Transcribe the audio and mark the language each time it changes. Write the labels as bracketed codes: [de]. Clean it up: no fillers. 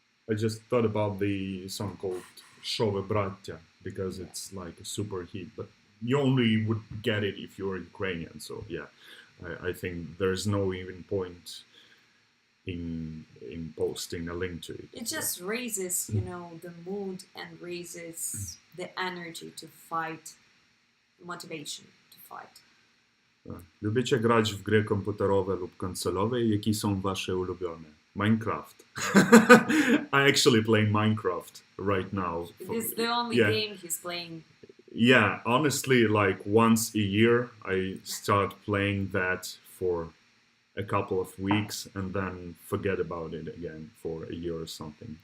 [en] I just thought about the song called Shove Bratya because it's like a super hit, but you only would get it if you're Ukrainian. So yeah, I think there's no even point in posting a link to it. It just raises, the mood and raises the energy to fight, motivation to fight. [pl] Lubicie grać w gry komputerowe lub konsolowe? Jakie są wasze ulubione? [en] Minecraft. I actually play Minecraft right now. It's the only game he's playing. Yeah, honestly, like once a year I start playing that for a couple of weeks and then forget about it again for a year or something.